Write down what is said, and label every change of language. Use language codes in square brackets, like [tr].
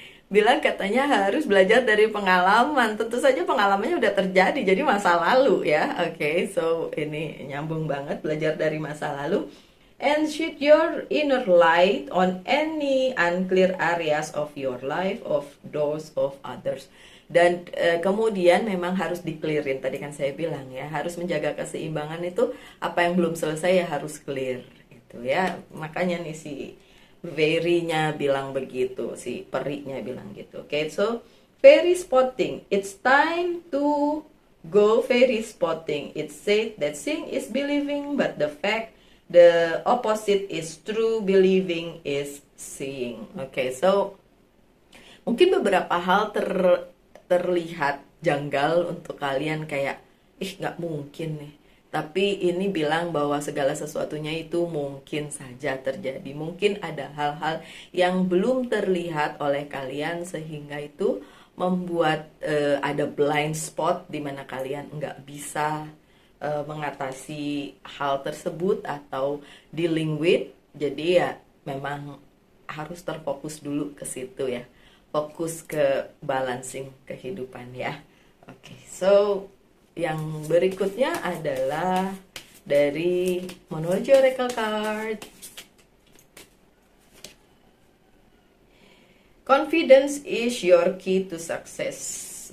[id] Bilang katanya harus belajar dari pengalaman. Tentu saja pengalamannya udah terjadi, jadi masa lalu ya. Oke, so ini nyambung banget, belajar dari masa lalu. [en] And shed your inner light on any unclear areas of your life, of those of others. [id] Dan kemudian memang harus di-clearin, tadi kan saya bilang ya, harus menjaga keseimbangan itu, apa yang belum selesai ya harus clear gitu ya. Makanya nih si Fairy-nya bilang begitu, si perinya bilang gitu. [en] Okay, so fairy spotting, it's time to go fairy spotting. It said that seeing is believing, but the opposite is true. Believing is seeing. [id] Okay, so mungkin beberapa hal terlihat janggal untuk kalian, kayak nggak mungkin nih. Tapi ini bilang bahwa segala sesuatunya itu mungkin saja terjadi. Mungkin ada hal-hal yang belum terlihat oleh kalian sehingga itu membuat ada blind spot di mana kalian nggak bisa mengatasi hal tersebut atau [en] dealing with [id] Jadi ya memang harus terfokus dulu ke situ ya. Fokus ke balancing kehidupan ya. Oke, so yang berikutnya adalah dari Monology Oracle card. [en] Confidence is your key to success.